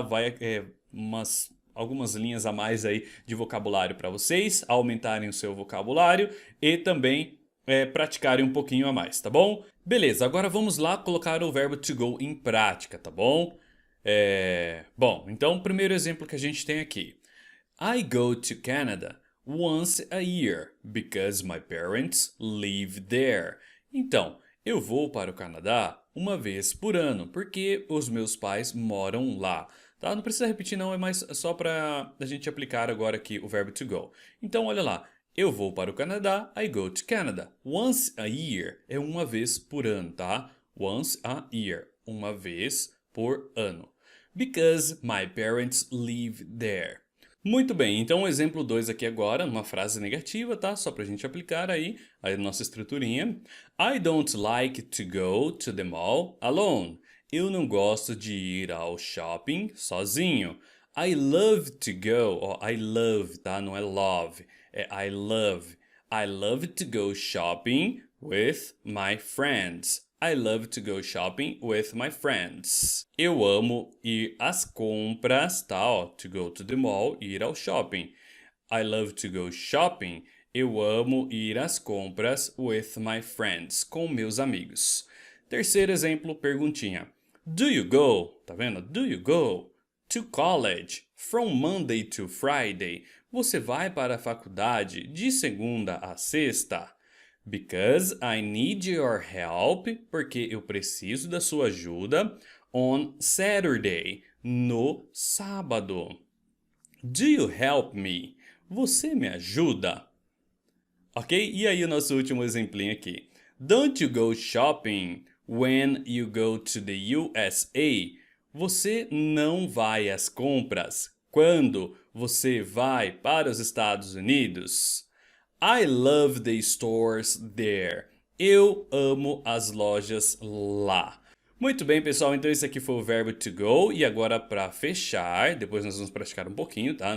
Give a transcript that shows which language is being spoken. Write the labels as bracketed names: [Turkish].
[Portuguese] Vai algumas linhas a mais aí de vocabulário para vocês aumentarem o seu vocabulário e também praticarem um pouquinho a mais, tá bom? Beleza, agora vamos lá colocar o verbo to go em prática, tá bom? Bom, então o primeiro exemplo que a gente tem aqui. [English] I go to Canada once a year because my parents live there. [Portuguese] Então, eu vou para o Canadá uma vez por ano porque os meus pais moram lá. Tá? Não precisa repetir não, é mais só para a gente aplicar agora aqui o verbo to go. Então, olha lá. Eu vou para o Canadá, [English] I go to Canada. Once a year [Portuguese] é uma vez por ano, tá? [English] Once a year, [Portuguese] uma vez por ano. [English] Because my parents live there. [Portuguese] Muito bem, então o exemplo 2 aqui agora, uma frase negativa, tá? Só pra gente aplicar aí a nossa estruturinha. [English] I don't like to go to the mall alone. [Portuguese] Eu não gosto de ir ao shopping sozinho. [English] I love to go, ó, I love, tá? [Portuguese] Não é love, é [English] I love. I love to go shopping with my friends. I love to go shopping with my friends. [Portuguese] Eu amo ir às compras, tá? [English] Ó, to go to the mall, [Portuguese] ir ao shopping. [English] I love to go shopping. [Portuguese] Eu amo ir às compras [English] with my friends, [Portuguese] com meus amigos. Terceiro exemplo, perguntinha. [English] Do you go? [Portuguese] Tá vendo? [English] Do you go to college from Monday to Friday? [Portuguese] Você vai para a faculdade de segunda a sexta? [English] Because I need your help, [Portuguese] porque eu preciso da sua ajuda, [English] on Saturday, [Portuguese] no sábado. [English] Do you help me? [Portuguese] Você me ajuda? [English] Ok? [Portuguese] E aí o nosso último exemplinho aqui. [English] Don't you go shopping when you go to the USA? [Portuguese] Você não vai às compras quando você vai para os Estados Unidos? [English] I love the stores there. [Portuguese] Eu amo as lojas lá. Muito bem, pessoal, então esse aqui foi o verbo to go e agora para fechar, depois nós vamos praticar um pouquinho, tá?